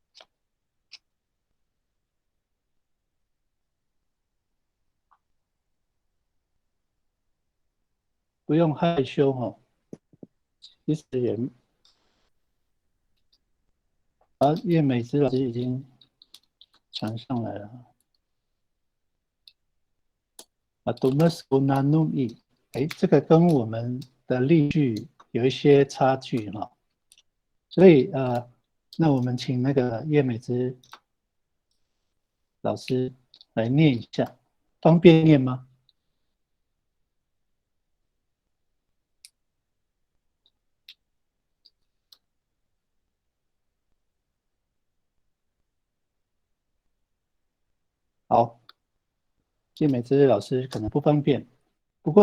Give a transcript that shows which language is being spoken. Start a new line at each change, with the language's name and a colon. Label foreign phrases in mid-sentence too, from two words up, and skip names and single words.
Chinese: 不用害羞哦，其实也叶美芝老师已经传上来了。
Latin: Domus bonanum e，
Chinese: 这个跟我们的例句有一些差距哈，所以那我们请那个叶美芝老师来念一下，方便念吗？好，叶美芝老师可能不方便，不过